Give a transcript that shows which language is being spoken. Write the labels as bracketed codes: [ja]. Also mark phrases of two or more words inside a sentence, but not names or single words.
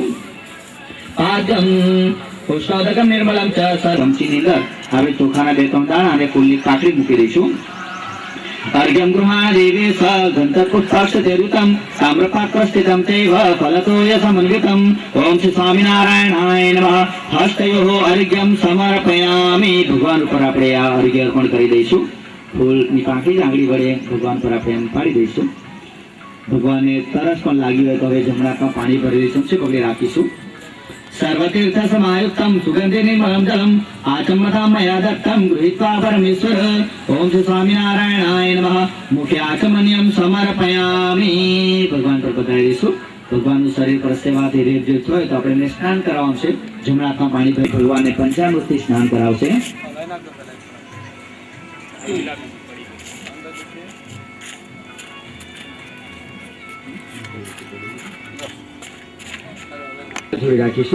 [sa] આદમ ઉષ્ણોદકમ નિર્મલમ ચ. [gu] ચમચીની અંદર આપણે ચોખાના 2-3 દાણા અને ફૂલની કાકડી મૂકી દઈશું. [sa] अर्घ्यं गृहाण देवी स गन्धपुष्पाक्षतेरुतं ताम्रपात्रस्थितं चैव फलतोय समन्वितम्. ओम श्री स्वामिनारायणाय नमः. हस्तयोः अर्घ्यं समर्पयामि. [gu] ભગવાન ઉપર આપણે આ અર્ઘ્ય અર્પણ કરી દઈશું. ફૂલની પાંખડી આંગળી વડે ભગવાન પર આપણે એમ પાડી દઈશું. ભગવાનને તરસ પણ લાગી હોય તો હવે જમણા હાથમાં પાણી ભરી દઈશું. પકડી રાખીશું. [sa] सर्वतीर्थ समायुक्तं सुगंधि निर्मलं जलम् आचम्यतां मया दत्तं गृहीत्वा परमेश्वर. ओम श्री स्वामिनारायणाय नमः. मुखे आचमनीयं समर्पयामि. [gu] ભગવાન પર બધાઈ દઈશું. ભગવાનનું શરીર પર સેવાથી રેપજેપ હોય તો આપણે એમને સ્નાન કરાવવાનું છે. જમણા હાથમાં પાણી ભરી ભગવાનને પંચામૃતથી સ્નાન કરાવશે. જોડી રાખીશું.